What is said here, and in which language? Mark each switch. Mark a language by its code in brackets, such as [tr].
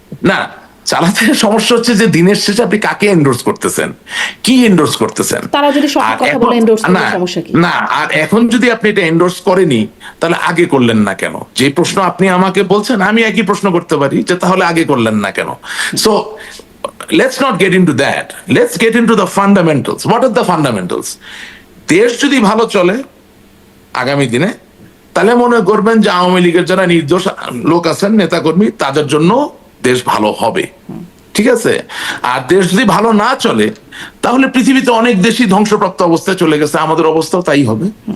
[bn] না, চালাতে সমস্যা হচ্ছে যে দিনের শেষে আপনি কাকে এন্ডোর্স করতেছেন, কি এন্ডোর্স করতেছেন। তারা যদি সঠিক কথা বলে এন্ডোর্স করে, সমস্যা কি? না, আর এখন যদি আপনি এটা এন্ডোর্স করেনি, তাহলে আগে করলেন না কেন? যে প্রশ্ন আপনি আমাকে বলছেন, আমি একই প্রশ্ন করতে পারি যে তাহলে আগে করলেন না কেন? [en] So let's not get into that, let's get into the fundamentals. What are the fundamentals? [bn] দেশ যদি ভালো চলে আগামী দিনে, তাহলে মনে করবেন যে আওয়ামী লীগের যারা নির্দোষ লোক আছেন, নেতাকর্মী, তাদের জন্য দেশ ভালো হবে। ঠিক আছে? আর দেশ যদি ভালো না চলে, তাহলে পৃথিবীতে অনেক দেশই ধ্বংসপ্রাপ্ত অবস্থায় চলে গেছে, আমাদের অবস্থাও তাই হবে।